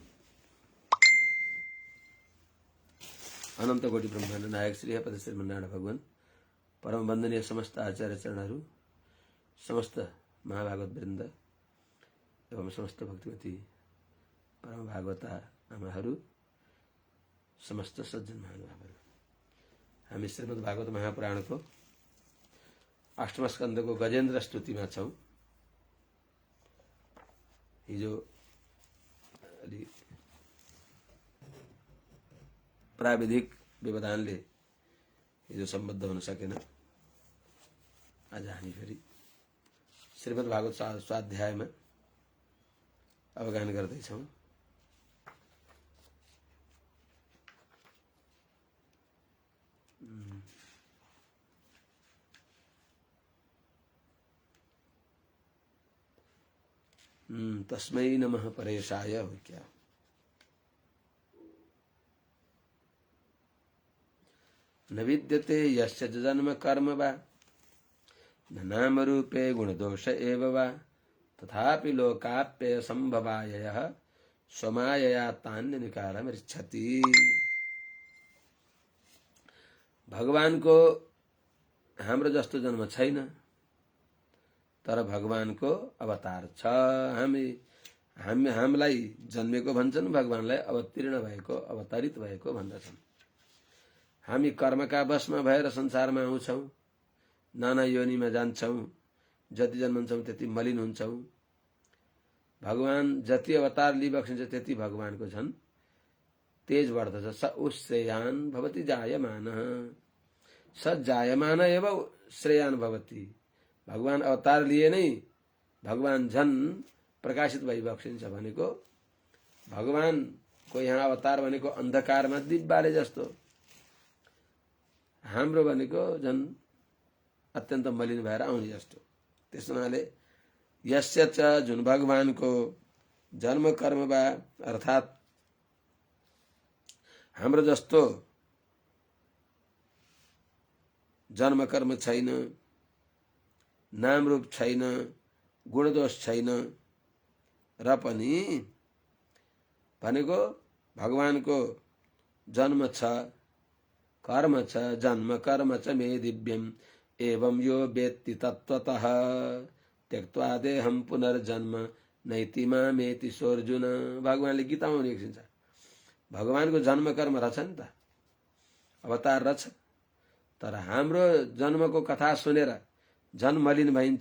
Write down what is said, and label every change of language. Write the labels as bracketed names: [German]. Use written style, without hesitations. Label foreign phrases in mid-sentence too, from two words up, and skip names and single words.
[Nepali] अनंत कोटि ब्रह्मांड नायक श्री पद श्रीमन्नारायण भगवान परम वंदनीय समस्त आचार्य चरणहरू, समस्त महाभागवत वृन्द एवं समस्त भक्तिमती परम भागवता आमाहरू, समस्त सज्जन महानुभावहरू, हामी श्रीमद् भागवत महापुराणको अष्टम स्कन्धको गजेन्द्र स्तुतिमा छौं। हिजो अलि प्राविधिक व्यवधानले हिजो सम्बद्ध हुन सकेन। आज हामी फेरि श्रीमद् भागवत स्वाध्यायमा अवगाहन गर्दैछौं। [Sanskrit] तस्मै नमः परेशाय [Nepali] हो क्या। [Sanskrit] न विद्यते यस्य जन्म कर्म वा न नाम रूपे गुणदोष एव वा तथापि लोकाप्यय संभवाय यः स्वमायया तान्यनिकारमृच्छति। [Nepali] भगवानको हाम्रो जस्तो जन्म छैन, तर भगवानको अवतार छ। हामीलाई जन्मेको भन्छन्, भगवानलाई अवतीर्ण भएको अवतरित भएको भन्दछन्। हामी कर्मका वशमा भएर संसारमा आउँछौं, नाना योनिमा जान्छौं, जति जन्मन्छौं त्यति मलिन हुन्छौं। भगवान जति अवतार लिइबक्सिन्छ त्यति भगवानको झन् तेज बढ्दछ। [Sanskrit] स उश्रेयान भवति जायमान, स जायमान एव श्रेयान भवति। [Nepali] भगवान अवतार लिए नै भगवान झन प्रकाशित भइबक्सिन्छ भनेको भगवानको यहाँ अवतार भनेको अन्धकारमा दीप बाले जस्तो, हाम्रो भनेको झन अत्यन्त मलिन भएर आउने जस्तो। त्यस हुनाले [Sanskrit] यस्य च [Nepali] जुन भगवानको जन्म कर्म बा अर्थात हाम्रो जस्तो जन्म कर्म छैन, नाम रूप छैन, गुणदोष छैन र पनि भनेको भगवानको जन्म छ, कर्म छ, [Sanskrit] जन्म कर्म च मे दिव्यम एवं यो वेत्ति तत्त्वतः त्यक्त्वा देहं पुनर्जन्म नैति मामेति सोऽर्जुन। [Nepali] भगवानले गीतामा लेखिन्छ भगवानको जन्म कर्म रहेछ नि त, अवतार रहेछ, तर हाम्रो जन्मको कथा सुनेर झन मलिन भइन्छ।